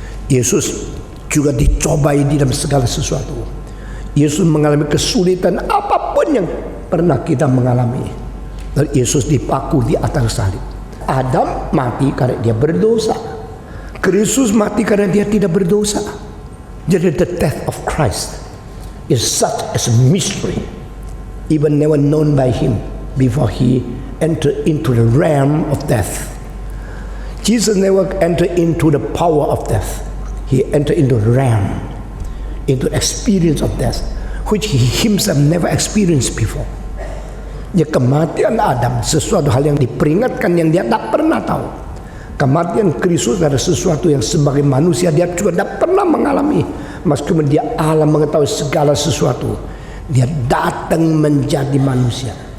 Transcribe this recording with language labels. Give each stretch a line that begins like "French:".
Indonesian: Yesus juga dicobai di dalam segala sesuatu. Yesus mengalami kesulitan apapun yang pernah kita mengalami. Dan Yesus dipaku di atas salib. Adam mati karena dia berdosa. Kristus mati karena dia tidak berdosa. Jadi
English: the death of Christ is such as a mystery, even never known by him before he entered into the realm of death. Jesus never entered into the power of death. He entered into the realm, into experience of death, which he himself never experienced before.
Indonesian: Ya, kematian Adam sesuatu hal yang diperingatkan yang dia tak pernah tahu. Kematian Kristus adalah sesuatu yang sebagai manusia dia juga tak pernah mengalami. Meskipun dia Allah mengetahui segala sesuatu, dia datang menjadi manusia.